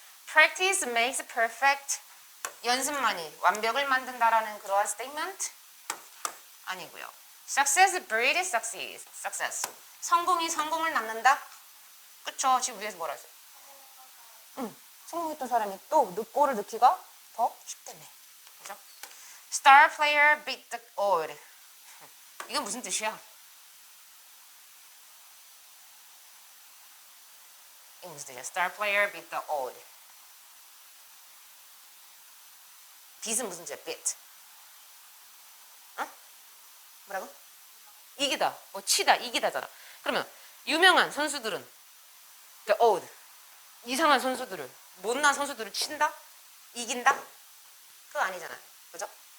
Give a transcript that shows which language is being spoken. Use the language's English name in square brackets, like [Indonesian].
[English] practice makes perfect. [Korean] 연습만이 완벽을 만든다라는 그러한 statement 아니고요. [English] success breeds success. [Korean] 성공이 성공을 낳는다? 그쵸? 지금 위에서 뭐라 했어요? 성공했던 사람이 또 골을 넣기가 더 쉽다며. 그죠? [English] Star player beat the old. [Korean] 이건 무슨 뜻이야? 이게 무슨 뜻이야? [English] Star player beat the old. [Korean] beat은 무슨 뜻이야? beat. 어? 뭐라고? 이기다. 뭐 치다, 이기다잖아. 그러면 유명한 선수들은 the old. 이상한 선수들을, 못난 선수들을 친다? 이긴다? 그거 아니잖아. 그죠?